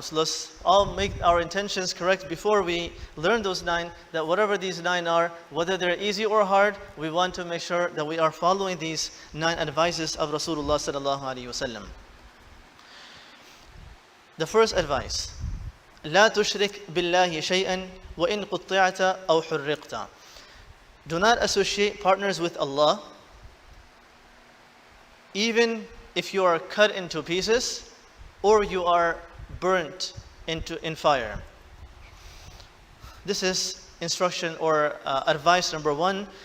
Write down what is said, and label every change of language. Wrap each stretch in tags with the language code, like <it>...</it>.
<en>So let's all make our intentions correct before we learn those 9, that whatever these 9 are, whether they're easy or hard, we want to make sure that we are following these 9 advices of Rasulullah ﷺ. The first advice,</en> <ar>لا تشرك بالله شيئا وإن قطعت أو حرقت.</ar> <en>Do not associate partners with Allah, even if you are cut into pieces or you are burnt in fire. This is instruction or advice number 1.</en>